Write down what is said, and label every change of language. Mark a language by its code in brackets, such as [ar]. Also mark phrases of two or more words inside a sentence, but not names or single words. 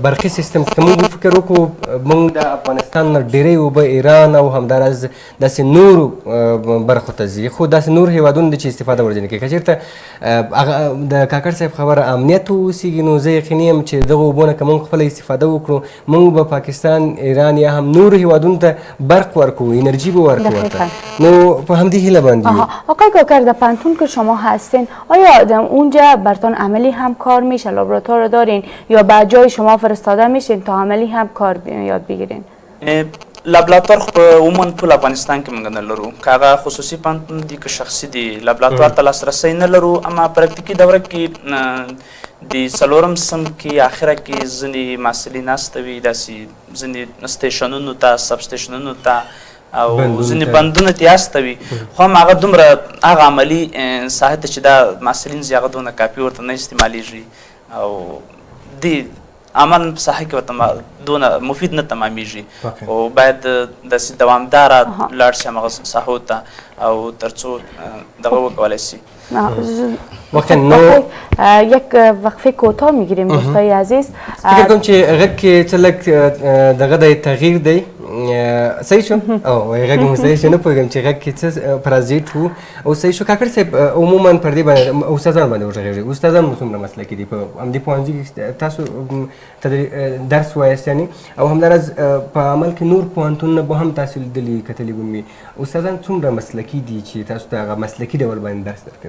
[ps] برقي سیستم که موږ فکر وکړو موږ د افغانستان نه ډېری اوبه ایران او همداراز داسې نورو برخو ته ځي خو داسې نور هېوادونه دي چې استفاده ورځنې کوي که چېرته د کاکړ صاحب خبره امنیت وسیږي نو زه یقیني یم چې دغه اوبو نه که موږ خپله استفاده وکړو موږ به پاکستان ایران یا هم نورو هېوادونو ته برق ورکوو انرژي به ورکوو ورته نو په همدې هیله باندې [fa] آقای کاکر در پانتون که شما هستین آیا اونجا برتان عملی هم کار میشه لابراتوار رو دارین یا به جای شما فرستاده میشین تا عملی هم کار یاد بگیرین [ps] لابراتوار خو عموما ټول افغانستان کې موږ نه لرو که هغه خصوصي پوهنتون دي که شخصي دي لابراتوار ته لاسرسی نه لرو اما پراکتیکي دوره کې د 4م سم کې اخره کې ځینې محصلین ناسته وي داسې ځینې سټیشنونو ته سب سټیشنونو ته او ځینې بندونه ته یاسته وي خو هم هغه دومره هغه عملي ساحه ته چې دا محصلین زی هغه دونه کافي ورته نه استعمالیږي او دې عمل په ساحه کې ورته دونه مفید نه تمامیږي او باید داسې دوامداره لاړ شي همغه ساحو ته او تر څو دغه وکولی شي [fa] یک وقفه کوتاه میگیریم دوستای عزیز فکر کنم [ps] چې غږ کې څه لږ دغه دی تغییر دی صحیح شو او غږ مو صحیح شو نه پوهېږم چې غږ کې څه پرازیت و او صحیح شو کاکړ صاحب عموما پر دې باندې استادان باندې وغږېږي استادان مو څومره مسلکي دي په همدې پوهنځي کې تاسو درس وایاست یعنې او همداراز په عمل کې نور پوهنتونونه به هم تاسو لیدلي کتلي به مې استادان څومره مسلکي دي چې تاسو ته هغه مسلکي ډول باندې درس درکوي